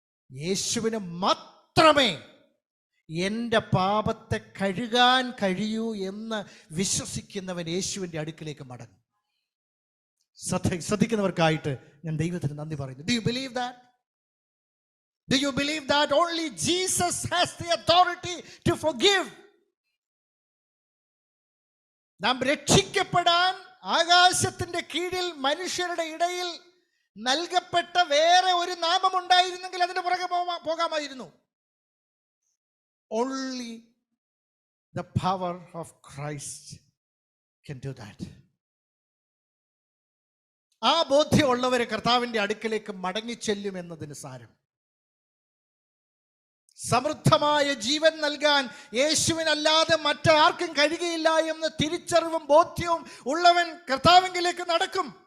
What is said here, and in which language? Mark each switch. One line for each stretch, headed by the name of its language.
Malayalam: യേശുവിന് മാത്രമേ എൻ്റെ പാപത്തെ കഴുകാൻ കഴിയൂ എന്ന് വിശ്വസിക്കുന്നവൻ യേശുവിൻ്റെ അടുക്കിലേക്ക് മടങ്ങും. ശ്രദ്ധിക്കുന്നവർക്കായിട്ട് ഞാൻ ദൈവത്തിന് നന്ദി പറയുന്നു.
English: Do you believe that? Do you believe that only Jesus has the authority to forgive?
Malayalam: നാം രക്ഷിക്കപ്പെടാൻ ആകാശത്തിന്റെ കീഴിൽ മനുഷ്യരുടെ ഇടയിൽ നൽകപ്പെട്ട വേറെ ഒരു നാമമുണ്ടായിരുന്നെങ്കിൽ അതിന് പുറകെ പോകാമായിരുന്നു.
English: Only the power of Christ can do that.
Malayalam: ആ ബോധ്യമുള്ളവരെ കർത്താവിൻ്റെ അടുക്കലേക്ക് മടങ്ങിച്ചെല്ലും എന്നതിന് സാരം. സമൃദ്ധമായ ജീവൻ നൽകാൻ യേശുവിനല്ലാതെ മറ്റാർക്കും കഴിയുകയില്ല എന്ന തിരിച്ചറിവും ബോധ്യവും ഉള്ളവൻ കർത്താവിലേക്ക് നടക്കും.